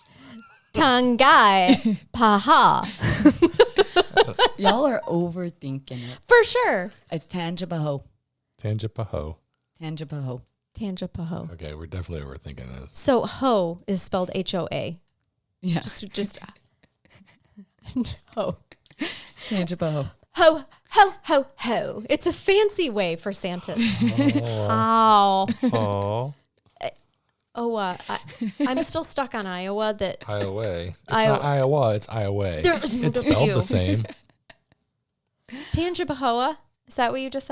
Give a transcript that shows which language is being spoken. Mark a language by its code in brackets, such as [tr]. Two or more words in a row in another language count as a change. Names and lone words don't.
[en] Tangai paha. Y'all are overthinking it. For sure. It's Tangipaho. Tangipaho. Tangipaho. Tangipaho. Okay, we're definitely overthinking this. So ho is spelled HOA. Yeah. Just ho. Tangipaho. Ho, ho, ho, ho. It's a fancy way for Santa. How? Oh. I'm still stuck on Iowa that Iowa. It's Iowa. not Iowa, it's Iowa. There is no It's spelled W. the same. Tangipahoa. Is that what you just said?